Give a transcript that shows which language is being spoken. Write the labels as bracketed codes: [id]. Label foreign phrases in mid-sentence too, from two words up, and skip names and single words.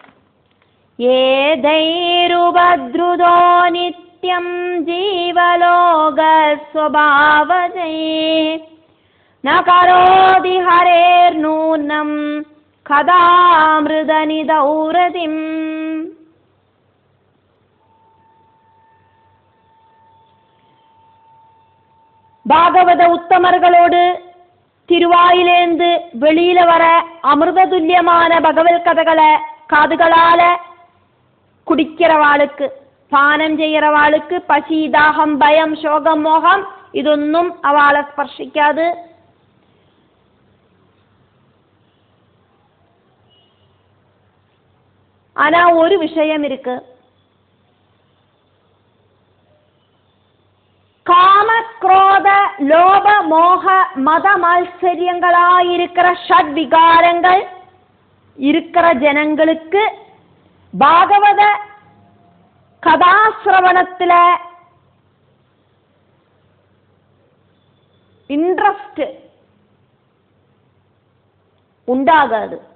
[sa] ഏതൈരുപദ്രുതോ നിത്യം ജീവലോക സ്വഭാവജൈഃ ന കരോതി ഹരേർനൂനം കഥാമൃതനിധൗരതിം. [ta] பாகவத உத்தமர்களோடு திருவாயிலேந்து வெளியில வர அமிர்த துல்லியமான பகவத் கதைகளை காதுகளால குடிக்கிறவாளுக்கு, பானம் செய்யறவாளுக்கு பசி, தாகம், பயம், சோகம், மோகம் இதொண்ணும் அவளை ஸ்பர்சிக்காதே. ஆனா ஒரு விஷயம் இருக்கு. காம, குரோத, லோப, மோக, மத மாத்சரியங்களாயிருக்கிற ஷட் விகாரங்கள் இருக்கிற ஜனங்களுக்கு பாகவத கதாசிரவணத்துல இன்ட்ரெஸ்ட் உண்டாகாது.